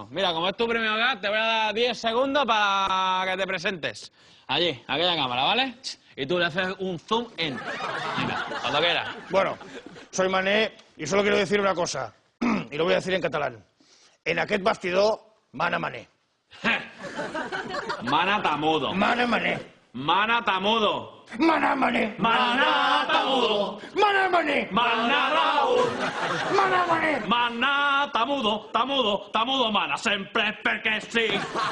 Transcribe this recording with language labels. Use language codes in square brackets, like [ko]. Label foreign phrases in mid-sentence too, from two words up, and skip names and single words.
[es] Mira, como es tu primer gag, te voy a dar 10 segundos para que te presentes. Allí, aquella cámara, ¿vale? Y tú le haces un [en] zoom in. [es] Venga, cuando quieras. Bueno, soy Mané y solo quiero decir una cosa, y lo voy a decir en catalán. [ca] En aquest bastidor, mana Mané. Mana tamudo. Mana Mané. Mana tamudo. Mana Mané. Mana tamudo. Mana Mané. Mana Raúl. Mana Mané. Mana tamudo, tamudo, tamudo, mana. Sempre perché sí.